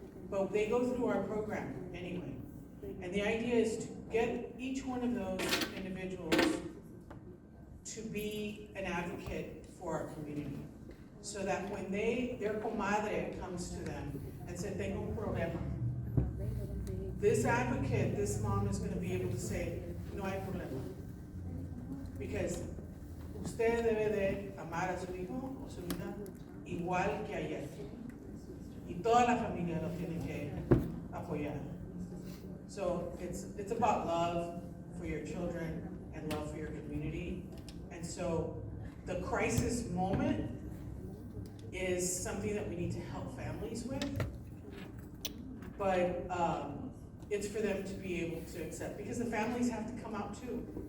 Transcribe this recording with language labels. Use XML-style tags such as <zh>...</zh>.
<en>But they go through our program anyway. And the idea is to get each one of those individuals to be an advocate for our community. So that when their comadre comes to them and says,</en> <es>tengo un problema,</es> <en>this advocate, this mom is gonna be able to say,</en> <es>no hay problema.</es> <en>Because</en> <es>usted debe de amar a su hijo o su hija igual que ayer. Y toda la familia lo tiene que apoyar.</es> <en>So it's about love for your children and love for your community. And so the crisis moment is something that we need to help families with. But it's for them to be able to accept, because the families have to come out too.</en>